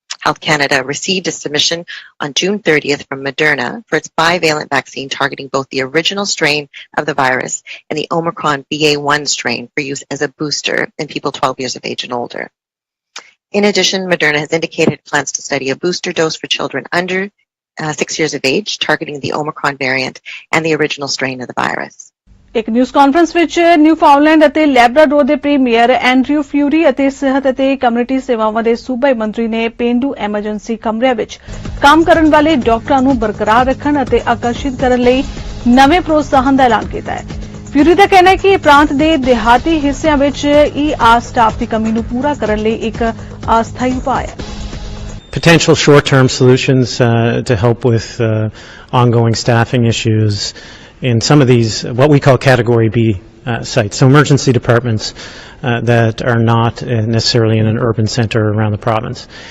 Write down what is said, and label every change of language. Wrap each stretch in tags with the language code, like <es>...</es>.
<en>Health Canada received a submission on June 30th from Moderna for its bivalent vaccine targeting both the original strain of the virus and the Omicron BA.1 strain for use as a booster in people 12 years of age and older. In addition, Moderna has indicated it plans to study a booster dose for children under 6 years of age, targeting the Omicron variant and the original strain of the virus.</en> <pa>ਇੱਕ news conference ਵਿੱਚ ਨਿਊਫਾਊਂਡਲੈਂਡ ਅਤੇ Labrador ਦੇ premier Andrew fury ਅਤੇ ਸਿਹਤ ਅਤੇ community ਸੇਵਾਵਾਂ ਦੇ ਸੂਬਾਈ ਮੰਤਰੀ ਨੇ ਪੇਂਡੂ ਐਮਰਜੈਂਸੀ ਕਮਰਿਆਂ ਵਿੱਚ ਕੰਮ ਕਰਨ ਵਾਲੇ ਡਾਕਟਰਾਂ ਨੂੰ ਬਰਕਰਾਰ ਰੱਖਣ ਅਤੇ ਆਕਰਸ਼ਿਤ ਕਰਨ ਲਈ ਨਵੇਂ ਪ੍ਰੋਤਸਾਹਨ ਦਾ ਐਲਾਨ ਕੀਤਾ ਹੈ। ਫਿਊਰੀ ਦਾ ਕਹਿਣਾ ਹੈ ਕਿ ਪ੍ਰਾਂਤ ਦੇ ਦਿਹਾਤੀ ਹਿੱਸਿਆਂ ਵਿੱਚ ਈਆਰ ਸਟਾਫ ਦੀ ਕਮੀ ਨੂੰ ਪੂਰਾ ਕਰਨ ਲਈ ਇੱਕ ਅਸਥਾਈ ਉਪਾਅ ਹੈ।</pa> <en>Potential short-term solutions to help with ongoing staffing issues in some of these, what we call Category B sites, so emergency departments that are not necessarily in an urban center around the province.</en>